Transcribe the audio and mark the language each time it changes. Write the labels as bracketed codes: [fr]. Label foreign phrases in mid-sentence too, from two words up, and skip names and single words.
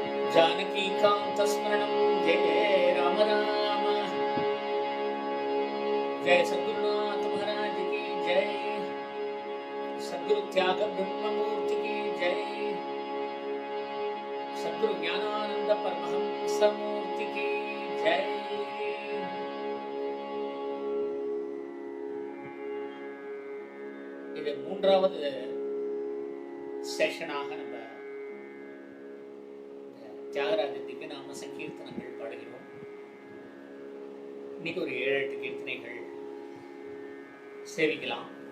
[hi] जानकी कांत स्मरणं जय राम राम। जय सद्गुरुनाथ महाराज की जय। सद्गुरु त्याग ब्रह्म मूर्ति की जय। सद्गुरु ज्ञानानंद परमहंस मूर्ति की जय। [ta] இது மூன்றாவது செஷனாக நம்ம தியாகராஜத்துக்கு நாம சங்கீர்த்தனங்கள் பாடுகிறோம். இன்னைக்கு ஒரு 7-8 கீர்த்தனைகள் சேவிக்கலாம்.